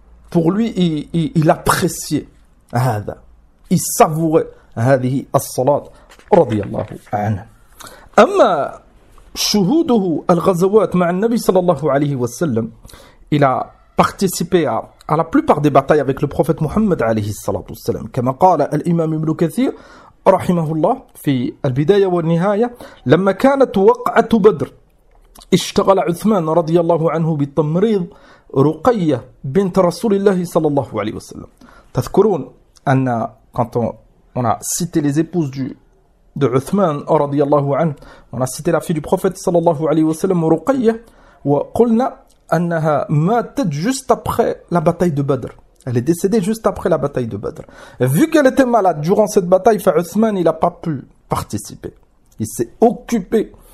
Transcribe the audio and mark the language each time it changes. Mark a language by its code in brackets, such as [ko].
[fr] Pour lui, il appréciait [ar] هذا. [fr] Il savourait [ar] هذه الصلاة رضي الله عنه. أما شهوده الغزوات مع النبي صلى الله عليه وسلم [fr] il a participé à la plupart des batailles avec le prophète Muhammad [ar] عليه الصلاة والسلام. كما قال الإمام ابن كثير رحمه الله في البداية والنهاية لما كانت وقعة بدر اشتغل عثمان رضي الله عنه بالتمريض رقية بنت رسول الله صلى الله عليه وسلم. تذكرون أن [fr] quand on a cité les épouses de عثمان [ar] رضي الله عنه [fr] on a cité la fille du prophète [ar] صلى الله عليه وسلم [fr] رقية [ar] وقلنا أنها ماتت [fr] juste après la bataille de Badr. Elle est décédée juste après la bataille de Badr. Vu qu'elle était malade durant cette bataille, فعثمان il a pas pu participer. Il s'est occupé